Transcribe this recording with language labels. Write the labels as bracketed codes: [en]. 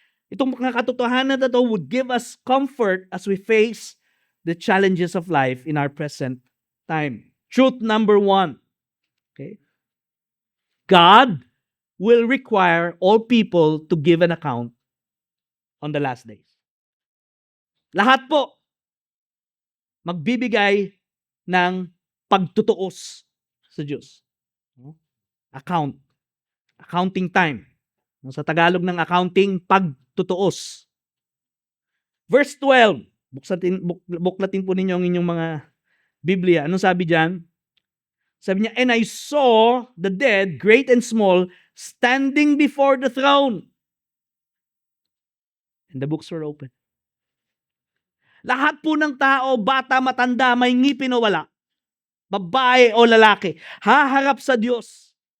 [tl] Itong mga katotohanan na ito [en] would give us comfort as we face the challenges of life in our present time. Truth number 1, okay, God will require all people to give an account on the last days. [tl] Lahat po magbibigay ng pagtutuos sa Diyos. Accounting time. Sa Tagalog ng accounting, pagtutuos. Verse 12. Buklatin po ninyo ang inyong mga Biblia. Anong sabi diyan? Sabi niya, [en] and I saw the dead, great and small, standing before the throne. And the books were open. [tl] Lahat po ng tao, bata, matanda, may ngipin o wala, babae o lalaki, haharap sa Diyos.